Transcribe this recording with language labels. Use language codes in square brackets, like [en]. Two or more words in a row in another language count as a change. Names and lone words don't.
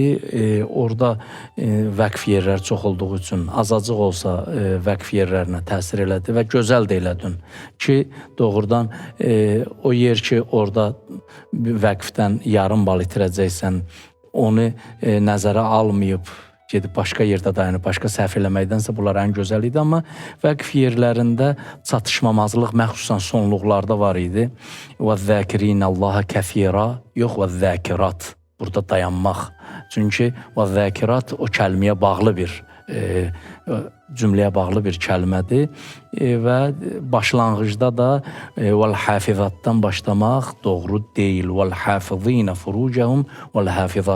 [az] Orada vəqf yerlər çox olduğu üçün azacıq olsa vəqf yerlərinə təsir elədi və gözəl də elədin ki, doğrudan o yer ki, orada vəqfdən yarım bal itirəcəksən, onu nəzərə almayıb, gedib başqa yerdə dayanıb, başqa səhv eləməkdənsə bunlar ən gözəl idi, amma vəqf yerlərində çatışmamazlıq məxsusən sonluqlarda var idi. [ar] وَالذَّاكِرِينَ اللّٰهَ كَثِيرًا yox وَالذَّاكِرَاتِ [az] burada dayanmaq. Çünki vəzəkirat o kəlməyə bağlı bir cümləyə bağlı bir kəlmədir və başlanğıcda da vəl-hafizatdan başlamaq doğru deyil. [ar] والحافظين فروجهم والحافظات.